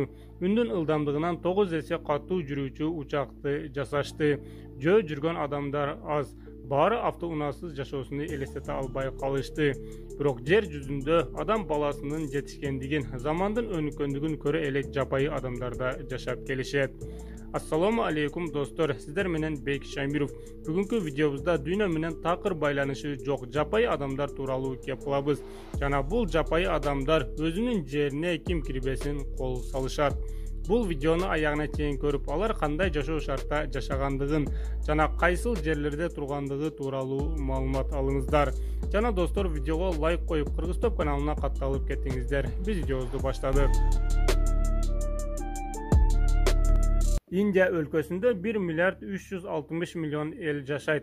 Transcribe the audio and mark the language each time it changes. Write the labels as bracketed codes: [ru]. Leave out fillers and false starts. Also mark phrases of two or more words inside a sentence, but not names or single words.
[ky] Үндүн ылдамдыгынан 9 эсе катуу жүрүүчү учакты жасашты. Жөө жүргөн адамдар аз. Баары автоунаасыз жашоосуну элестете албай калышты. Бирок жер жүзүндө адам баласынын жетишкендигин, замандын өнүккөндүгүн көрө элек жапайы адамдарда жашап келишет. Assalamu alaikum dostlar, sizler menen Beyk Şamirov. Bugünkü videomuzda dünya menen takır baylanışı jok japayı adamlar tuuralı kep kılabız. Jana bul japayı adamlar özünün жерине kim kirbesin kol salışat. Бул видеону аягына чейин көрүп, алар кандай жашоо шартта жашагандыгын жана кайсыл жерлерде тургандыгы тууралуу маалымат алыңыздар. Жана достор, видеого лайк коюп, Кыргыз Топ каналына катталып кетиңиздер. Биз видеобузду баштадык. Индия өлкөсүндө 1 миллиард 360 миллион эл жашайт.